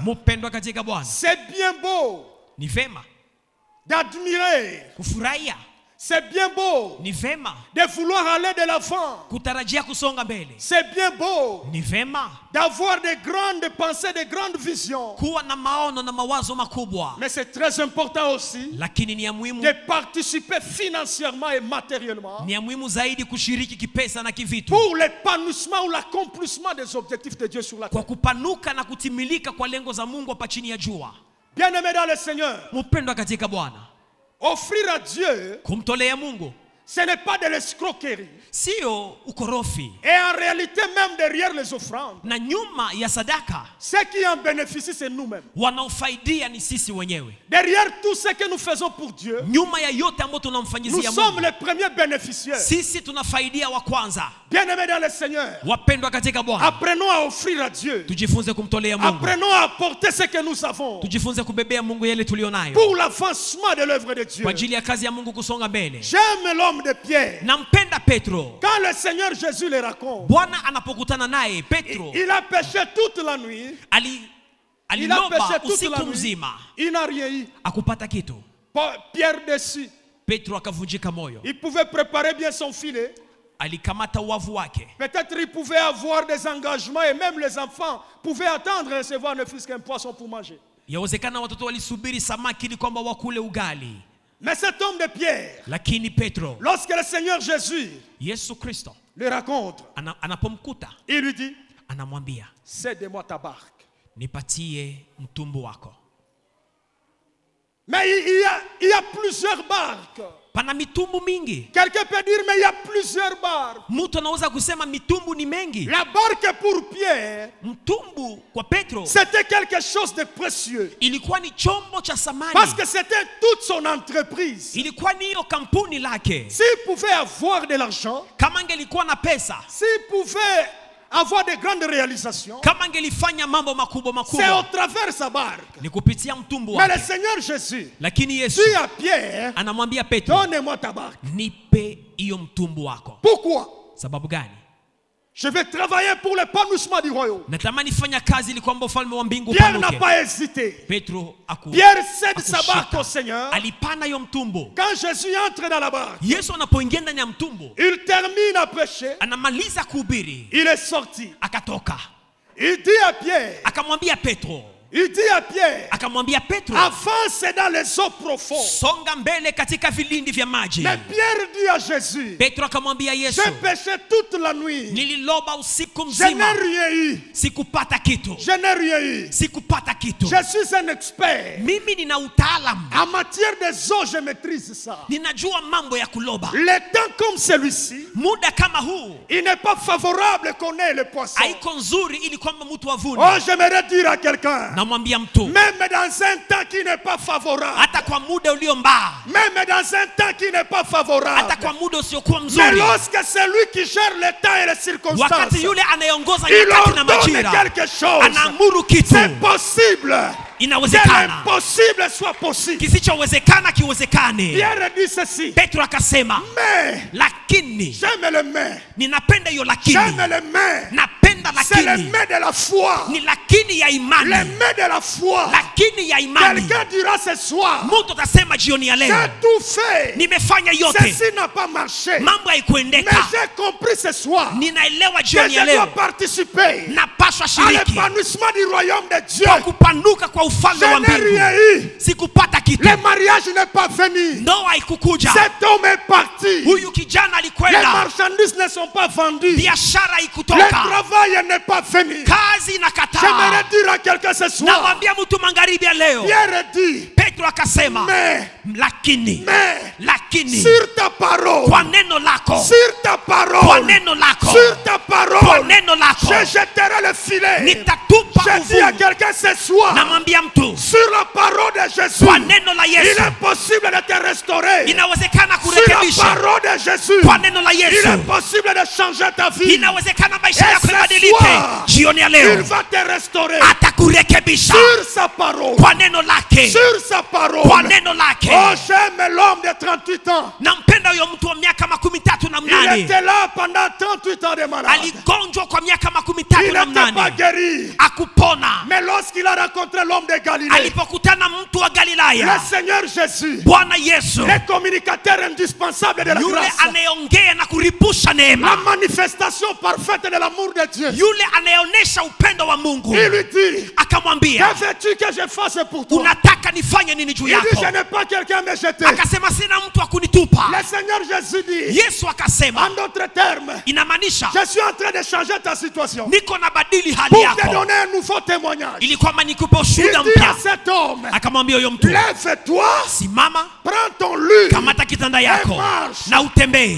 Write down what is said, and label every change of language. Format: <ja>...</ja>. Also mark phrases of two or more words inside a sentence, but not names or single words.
<sw>Mpendwa katika Bwana,</sw> <fr>c'est bien beau</fr> <sw>ni vema</sw> <fr>d'admirer,</fr> <sw>kufurahia,</sw> <fr>c'est bien beau</fr> <sw>ni vema</sw> <fr>de vouloir aller de l'avant,</fr> <sw>kutarajia kusonga mbele,</sw> <fr>c'est bien beau</fr> <sw>ni vema</sw> <fr>d'avoir de grandes pensées, de grandes visions.</fr> <sw>kuwa na maono na mawazo makubwa,</sw> <fr>Mais c'est très important aussi</fr> <sw>lakini ni ya muhimu,</sw> <fr>de participer financièrement et matériellement</fr> <sw>ni ya muhimu zaidi kushiriki kipesa na kivitu</sw> <fr>pour l'épanouissement ou l'accomplissement des objectifs de Dieu sur la</fr> <sw>kwa</sw> <fr>terre.</fr> <sw>kupanuka na kutimilika kwa lengo za Mungu hapa chini ya jua.</sw> <fr>Bien-aimés dans le Seigneur,</fr> <sw>Mpendwa katika Bwana,</sw> <fr>offrir à Dieu,</fr> <sw>kumtolea Mungu</sw> <fr>ce n'est pas de l'escroquerie.</fr> <sw>sio ukorofi,</sw> <fr>Et en réalité, même derrière les offrandes,</fr> <sw>na nyuma ya sadaka</sw> <fr>ceux qui en bénéficient, c'est nous-mêmes.</fr> <sw>wanaofaidia ni sisi wenyewe.</sw> <fr>Derrière tout ce que nous faisons pour Dieu,</fr> <sw>Nyuma ya yote ambayo</sw> <fr>nous</fr> <sw>tunamfanyizia</sw> <fr>sommes</fr> <sw>Mungu,</sw> <fr>les premiers bénéficiaires.</fr> <sw>sisi tunafaidia wa kwanza.</sw> <fr>Bien-aimés dans le Seigneur,</fr> <sw>Wapendwa katika Bwana,</sw> <fr>apprenons à offrir à Dieu.</fr> <sw>tujifunze kumtolea Mungu,</sw> <fr>Apprenons à apporter ce que nous avons</fr> <sw>tujifunze kubebea Mungu yale tulionayo</sw> <fr>pour l'avancement de l'œuvre de Dieu.</fr> <sw>kwa ajili ya kazi ya Mungu kusonga mbele.</sw> <fr>J'aime l'homme de Pierre.</fr> <sw>Nampenda Petro.</sw> <fr>Quand le Seigneur Jésus le raconte,</fr> <sw>Bwana anapokutana naye Petro</sw> <fr>il a péché toute la nuit. Il a</fr> <sw>aliloba</sw> <fr>péché toute la</fr> <sw>usiku</sw> <fr>nuit.</fr> <sw>mzima</sw> <fr>Il n'a rien eu.</fr> <sw>akupata kitu.</sw> <fr>Pierre dessus.</fr> <sw>Petro akavunjika moyo,</sw> <fr>Il pouvait préparer bien son filet.</fr> <sw>alikamata uwavu wake.</sw> <fr>Peut-être il pouvait avoir des engagements et même les enfants pouvaient attendre à recevoir ne fût-ce qu'un poisson pour manger.</fr> <sw>Yawezekana watoto walisubiri samaki ili kwamba wakule ugali,</sw> <fr>Mais cet homme de Pierre,</fr> <sw>lakini Petro,</sw> <fr>lorsque le Seigneur Jésus</fr> <sw>Yesu Kristo</sw> <fr>le raconte,</fr> <sw>anapomkuta</sw> <fr>il lui dit,</fr> <sw>anamwambia,</sw> <fr>cède-moi ta barque.</fr> <sw>nipatie mtumbu wako.</sw> <fr>Mais il y a plusieurs barques</fr> <sw>Pana mitumbu mingi.</sw> <fr>Quelqu'un peut dire mais il y a plusieurs barques.</fr> <sw>Mtu anaweza kusema mitumbu ni mengi.</sw> <fr>La barque pour Pierre,</fr> <sw>mtumbu kwa Petro,</sw> <fr>c'était quelque chose de précieux.</fr> <sw>Ilikuwa ni chombo cha samani.</sw> <fr>Parce que c'était toute son entreprise.</fr> <sw>Ilikuwa ni hiyo kampuni lake.</sw> <fr>S'il pouvait avoir de l'argent,</fr> <sw>kama angelikuwa na pesa,</sw> <fr>s'il pouvait avoir de grandes réalisations,</fr> <sw>kama angelifanya mambo makubwa makubwa,</sw> <fr>c'est au travers sa barque.</fr> <sw>Ni kupitia mtumbu wake.</sw> <fr>Mais le Seigneur Jésus,</fr> <sw>lakini Yesu</sw> <fr>dit à Pierre,</fr> <sw>anamwambia Petro,</sw> <fr>donne-moi ta barque.</fr> <sw>Nipe hiyo mtumbu wako.</sw> <fr>Pourquoi?</fr> <sw>Sababu gani?</sw> <fr>Je vais travailler pour l'épanouissement du royaume.</fr> <sw>Natamani fanya kazi ili kwamba ufalme wa mbingu</sw> <fr>Pierre</fr> <sw>upanuke.</sw> <fr>n'a pas hésité.</fr> <sw>Petro</sw> <fr>Pierre cède sa barque au Seigneur.</fr> <sw>Alipana hiyo mtumbu.</sw> <fr>Quand Jésus entre dans la barque,</fr> <sw>Yesu anapoingia ndani ya mtumbu,</sw> <fr>il termine à prêcher.</fr> <sw>Anamaliza kuhubiri.</sw> <fr>Il est sorti.</fr> <sw>Akatoka.</sw> <fr>Il dit à Pierre,</fr> <sw>akamwambia Petro,</sw> <fr>il dit à Pierre,</fr> <sw>akamwambia Petro,</sw> <fr>avance dans les eaux profondes.</fr> <sw>Songa mbele katika vilindi vya maji.</sw> <fr>Mais Pierre dit à Jésus,</fr> <sw>Petro akamwambia Yesu,</sw> <fr>j'ai péché toute la nuit.</fr> <sw>Nililoba usiku</sw> <fr>Je</fr> <sw>mzima.</sw> <fr>n'ai rien eu.</fr> <sw>Sikupata kitu.</sw> <fr>Je n'ai rien eu.</fr> <sw>Sikupata kitu.</sw> <fr>Je suis un expert.</fr> <sw>Mimi nina utaalamu.</sw> <fr>En matière des eaux, je maîtrise ça.</fr> <sw>Ninajua mambo ya kuloba.</sw> <fr>Les temps comme celui-ci,</fr> <sw>muda kama huu,</sw> <fr>il n'est pas favorable qu'on ait les poissons.</fr> <sw>Haiko nzuri ili kwamba mtu avune.</sw> <fr>Oh, j'aimerais dire à quelqu'un,</fr> <sw>namwambia mtu,</sw> <fr>même dans un temps qui n'est pas favorable,</fr> <sw>hata kwa muda ulio mbaya,</sw> <fr>même dans un temps qui n'est pas favorable,</fr> <sw>hata kwa muda usiokuwa</sw> <fr>mais</fr> <sw>mzuri,</sw> <fr>lorsque celui qui gère le temps et les circonstances,</fr> <sw>wakati yule anayeongoza</sw> <fr>il</fr> <sw>nyakati na</sw> <fr>ordonne</fr> <sw>majira,</sw> <fr>quelque chose,</fr> <sw>anaamuru kitu,</sw> <fr>c'est possible. Que</fr> <sw>inawezekana</sw> <fr>l'impossible soit possible.</fr> <sw>kisichowezekana kiwezekane.</sw> <fr>Pierre dit ceci,</fr> <sw>Petro akasema,</sw> <fr>mais</fr> <sw>lakini,</sw> <fr>j'aime le mais,</fr> <sw>ninapenda hiyo lakini,</sw> <fr>j'aime le mais,</fr> <sw>napenda</sw> <fr>c'est le</fr> <sw>lakini,</sw> <fr>mais de la foi,</fr> <sw>ni lakini ya imani,</sw> <fr>le mais de la foi.</fr> <sw>lakini ya imani.</sw> <fr>Quelqu'un dira ce soir,</fr> <sw>mtu atasema jioni ya leo,</sw> <fr>j'ai tout fait,</fr> <sw>nimefanya yote,</sw> <fr>ceci n'a pas marché,</fr> <sw>mambo</sw> <fr>mais</fr> <sw>haikuendeka,</sw> <fr>j'ai compris ce soir</fr> <sw>ninaelewa</sw> <fr>que</fr> <sw>jioni ya</sw> <fr>je dois</fr> <sw>leo</sw> <fr>participer</fr> <sw>napaswa</sw> <fr>à</fr> <sw>shiriki</sw> <fr>l'épanouissement du royaume de Dieu.</fr> <sw>kwa kupanuka kwa ufalme wa</sw> <fr>Je n'ai</fr> <sw>mbingu.</sw> <fr>rien eu.</fr> <sw>Sikupata kitu.</sw> <fr>Le mariage n'est pas venu.</fr> <sw>Ndoa haikukuja.</sw> <fr>Cet homme est parti.</fr> <sw>Huyu kijana</sw> <fr>Les</fr> <sw>alikwenda.</sw> <fr>marchandises ne sont pas vendues.</fr> <sw>Biashara</sw> <fr>Le</fr> <sw>haikutoka.</sw> <fr>travail n'est pas venu.</fr> <sw>Kazi</sw> <fr>J'aimerais</fr> <sw>inakataa.</sw> <fr>dire à quelqu'un ce soir,</fr> <sw>Namwambia mtu magharibi ya leo,</sw> <fr>Pierre dit,</fr> <sw>Petro akasema,</sw> <fr>mais</fr> <sw>lakini</sw> <fr>sur ta parole,</fr> <sw>kwa neno lako,</sw> <fr>sur ta</fr> <sw>kwa</sw> <fr>parole,</fr> <sw>neno lako,</sw> <fr>sur ta</fr> <sw>kwa</sw> <fr>parole,</fr> <sw>neno lako,</sw> <fr>je jetterai le filet.</fr> <sw>nitatupa</sw> <fr>Je dis à</fr> <sw>uvuvi.</sw> <fr>quelqu'un ce soir,</fr> <sw>Namwambia mtu,</sw> <fr>sur la parole de Jésus,</fr> <sw>kwa neno la</sw> <fr>il</fr> <sw>Yesu,</sw> <fr>est possible de te restaurer.</fr> <sw>inawezekana</sw> <fr>Sur la</fr> <sw>kurekebisha.</sw> <fr>parole de Jésus,</fr> <sw>Kwa neno la</sw> <fr>il</fr> <sw>Yesu,</sw> <fr>est possible de changer ta vie.</fr> <sw>inawezekana maisha</sw> <fr>Et</fr> <sw>yako</sw> <fr>ce</fr> <sw>yabadilike.</sw> <fr>soir,</fr> <sw>Jioni ya</sw> <fr>Il</fr> <sw>leo</sw> <fr>va te restaurer.</fr> <sw>atakurekebisha</sw> <fr>Sur sa parole.</fr> <sw>kwa neno lake,</sw> <fr>Sur sa parole.</fr> <sw>kwa neno lake.</sw> <fr>Oh, j'aime l'homme de 38 ans.</fr> <sw>Nampenda huyo mtu wa miaka 38.</sw> <fr>Il était là pendant 38 ans de malade.</fr> <sw>Aligonjwa kwa miaka</sw> <fr>Il</fr> <sw>38.</sw> <fr>n'était pas guéri.</fr> <sw>Akupona.</sw> <fr>Mais lorsqu'il a rencontré l'homme de Galilée,</fr> <sw>Alipokutana mtu wa</sw> <fr>le</fr> <sw>Galilaya,</sw> <fr>Seigneur Jésus,</fr> <sw>Bwana Yesu,</sw> <fr>le communicateur indispensable de la</fr> <sw>yule</sw> <fr>grâce,</fr> <sw>anayeongea na kuripusha</sw> <fr>la</fr> <sw>neema,</sw> <fr>manifestation parfaite de l'amour de Dieu,</fr> <sw>yule anayeonesha upendo wa Mungu,</sw> <fr>il lui dit,</fr> <sw>akamwambia,</sw> <fr>que veux-tu que je fasse pour toi?</fr> <sw>unataka nifanye nini juu</sw> <fr>Il dit,</fr> <sw>yako?</sw> <fr>je n'ai pas quelqu'un à me jeter.</fr> <sw>Akasema sina mtu wa kunitupa.</sw> <fr>Le Seigneur Jésus dit,</fr> <sw>Yesu akasema,</sw> <fr>en d'autres termes,</fr> <sw>inamaanisha</sw> <fr>je suis en train de changer ta situation</fr> <sw>niko na badili hali</sw> <fr>pour te</fr> <sw>yako</sw> <fr>donner un nouveau témoignage.</fr> <sw>ili kwamba nikupe</sw> <fr>Il</fr> <sw>ushuhuda</sw> <fr>dit à</fr> <sw>mpya.</sw> <fr>cet homme,</fr> <sw>Akamwambia huyo mtu,</sw> <fr>lève-toi,</fr> <sw>simama,</sw> <fr>prends ton lit,</fr> <sw>kamata kitanda yako</sw> <fr>marche.</fr> <sw>na utembee.</sw>